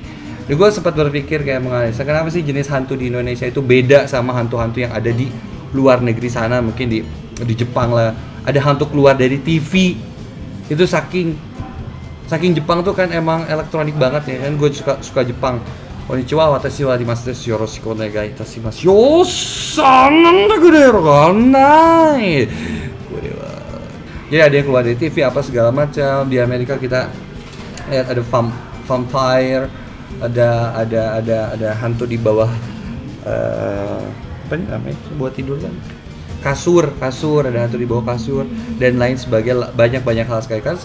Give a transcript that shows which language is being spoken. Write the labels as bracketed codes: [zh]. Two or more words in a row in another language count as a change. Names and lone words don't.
[id] Dan gue sempat berpikir kayak menganalisa, kenapa sih jenis hantu di Indonesia itu beda sama hantu-hantu yang ada di luar negeri sana, mungkin di Jepang lah. Ada hantu keluar dari TV. Itu saking Jepang tuh kan emang elektronik banget ya kan, gue suka Jepang. [ja] こんにちは、私は Dimas です。よろしくお願いいたします. Yosan nagurero ganai. [id] Jadi ada yang keluar dari TV apa segala macam. Di Amerika kita lihat ada vampire, ada hantu di bawah apa nih namanya? Buat tidur kan. Kasur, ada hantu di bawah kasur dan lain sebagainya, banyak hal sekali kan.